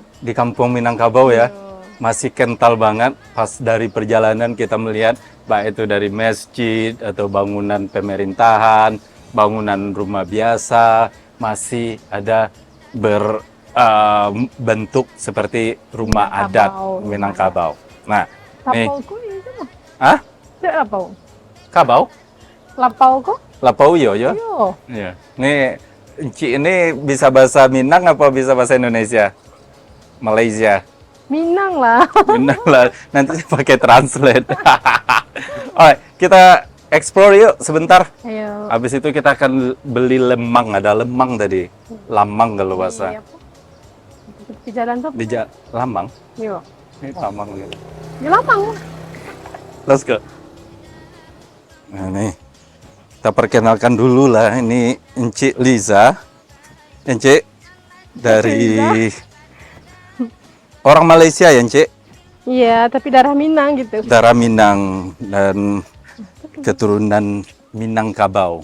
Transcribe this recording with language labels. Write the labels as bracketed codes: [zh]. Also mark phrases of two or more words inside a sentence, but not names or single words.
[id] Di kampung Minangkabau ya. Masih kental banget pas dari perjalanan kita melihat baik itu dari masjid atau bangunan pemerintahan, bangunan rumah biasa, masih ada berbentuk seperti rumah adat Minangkabau. Nah, nih, [min] Lapau ko itu mah. ah, Cek lapau. kabau, Lapau ko? lapau yo yo. Yo. [id] Iya. Nih, Enci ini bisa bahasa Minang apa bisa bahasa Indonesia? Malaysia. Minang lah. Benar lah, nanti saya pakai translate. Alright, kita explore yuk sebentar. Ayo. Habis itu kita akan beli lemang, ada lemang tadi. Lamang kalau bahasa. Iya, apa? Di jalan tuh. Di Lamang. Yo. Ini Lamang gitu. Di lapang. [en] Let's go. [id] Nah, nih. Kita perkenalkan dulu lah, ini Encik Liza. Encik dari orang Malaysia ya, Encik? Iya, tapi darah Minang gitu. Darah Minang dan keturunan Minangkabau.